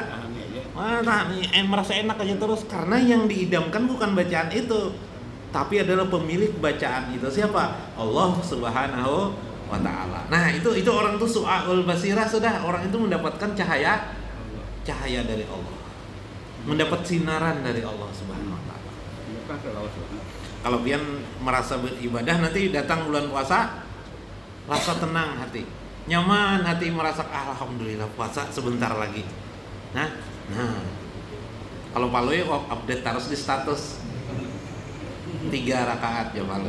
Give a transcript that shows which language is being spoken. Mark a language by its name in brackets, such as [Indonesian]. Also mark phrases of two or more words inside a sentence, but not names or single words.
[Indonesian] Merasa enak aja terus, karena yang diidamkan bukan bacaan itu, tapi adalah pemilik bacaan itu. Siapa? Allah [Arabic] سبحانه وتعالى. [Indonesian] Nah itu orang tuh [Arabic] ضوء البصيرة, [Indonesian] sudah orang itu mendapatkan cahaya dari Allah, mendapat sinaran dari Allah [Arabic] سبحانه وتعالى. [Banjar] Kalau pian merasa beribadah nanti datang bulan puasa, rasa tenang hati, nyaman hati, merasa alhamdulillah puasa sebentar lagi. [Indonesian] Nah, kalau Paloy update terus di status 3 rakaat ya Paloy.